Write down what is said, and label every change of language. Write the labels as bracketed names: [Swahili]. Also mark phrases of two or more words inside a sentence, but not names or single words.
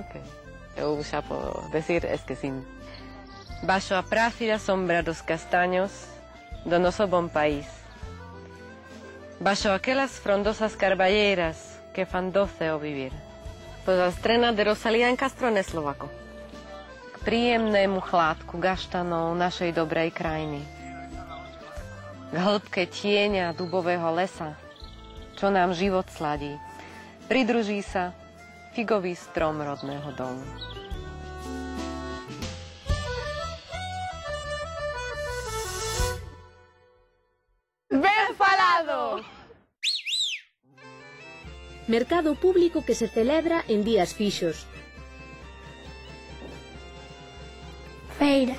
[Galician] Que eu xa podo decir esquecín. Baixo a prácida sombra dos castaños do noso bon país, baixo aquelas frondosas carballeiras que fan doce o vivir. Pois a strena de Rosalía en Castro Neslovaco. [Slovak] Príjemnému chládku gaštanov našej dobrej krajiny. K hĺbke tieňa dubového lesa, čo nám život sladí, pridruží sa figový strom rodného domu. [Galician] Ben falado! Mercado público que se celebra en días fixos. Feira.